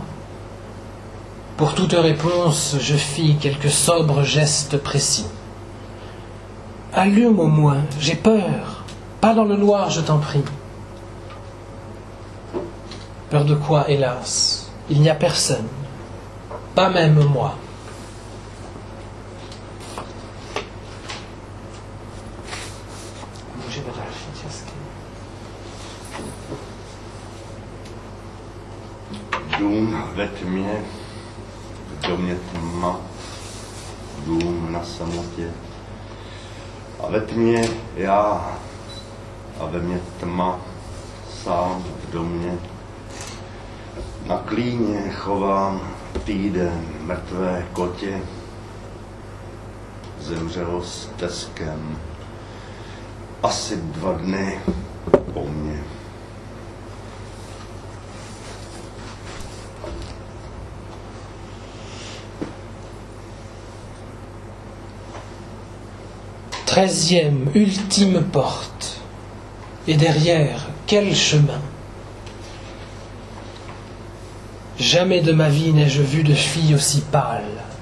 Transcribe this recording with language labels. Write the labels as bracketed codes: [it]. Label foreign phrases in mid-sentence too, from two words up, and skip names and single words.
[fr] Pour toute réponse, je fis quelques sobres gestes précis. Allume au moins, j'ai peur. Pas dans le noir, je t'en prie. Peur de quoi, hélas? Il n'y a personne. Pas même moi. [cs] Dům ve tmě, v domě tma, dům na samotě. A ve tmě já, a ve mně tma, sám v domě. Na klíně chovám týden mrtvé kotě, zemřelo s teskem, asi 2 dny po mně. [fr] Treizième, ultime porte. Et derrière, quel chemin! Jamais de ma vie n'ai-je vu de fille aussi pâle.